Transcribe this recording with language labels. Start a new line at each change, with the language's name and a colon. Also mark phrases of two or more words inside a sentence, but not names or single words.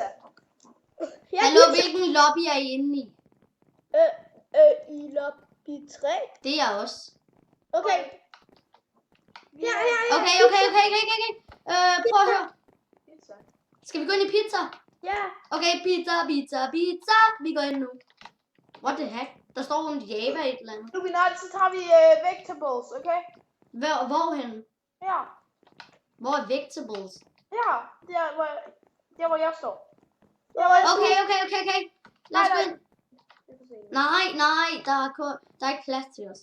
Danish: Hallo, hvilken lobby er I inde i? I lobby 3. Det er jeg også. Okay. Ja. Okay. Prøv at høre. Pizza. Skal vi gå ind i pizza? Ja. Okay, pizza. Vi går ind nu.
English: What the heck?
Danish: Der står en Java et eller andet. Nu så tager vi vegetables, okay? Hvorhen? Ja. Hvor er vegetables? Ja, der hvor jeg står. Okay. Lad os gå ind. Nej, der er ikke plads til os.